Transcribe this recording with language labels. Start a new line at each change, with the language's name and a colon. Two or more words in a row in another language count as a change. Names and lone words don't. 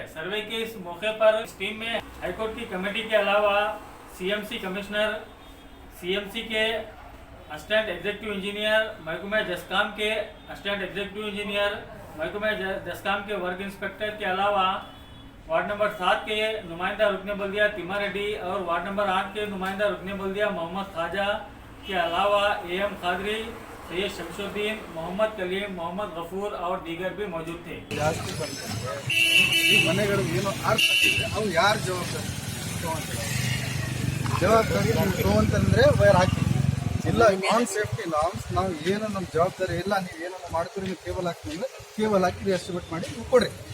Urdu: سروے کے اس موقع پر اس ٹیم میں ہائی کورٹ کی کمیٹی کے علاوہ
English: CMC Commissioner,
Urdu: سی ایم سی کے
English: Assistant Executive Engineer,
Urdu: محکمہ جسکام کے
English: Assistant Executive Engineer,
Urdu: محکمہ جسکام کے
English: Work Inspector
Urdu: کے علاوہ وارڈ نمبر 7 کے نمائندہ رکن بلدیہ تیما ریڈی اور وارڈ نمبر 8 کے نمائندہ رکن بلدیہ محمد خواجہ کے علاوہ ایم خادری، سید شمس الدین، محمد کلیم، محمد غفور اور دیگر بھی موجود تھے.
Kannada: ಜವಾಬ್ದಾರಿ ವೈರ್ ಹಾಕಿ ಇಲ್ಲ
English: non safety norms
Kannada: ನಾವು ಏನು ನಮ್ಮ ಜವಾಬ್ದಾರಿ ಇಲ್ಲ, ನೀವು ಏನನ್ನ ಮಾಡ್ತೀರಿ, ನೀವು ಕೇಬಲ್ ಹಾಕ್ತೀವಿ ಅಂದ್ರೆ ಕೇಬಲ್ ಹಾಕಿ ಎಸ್ಟಿಮೇಟ್ ಮಾಡಿ ನೀವು ಕೊಡ್ರಿ.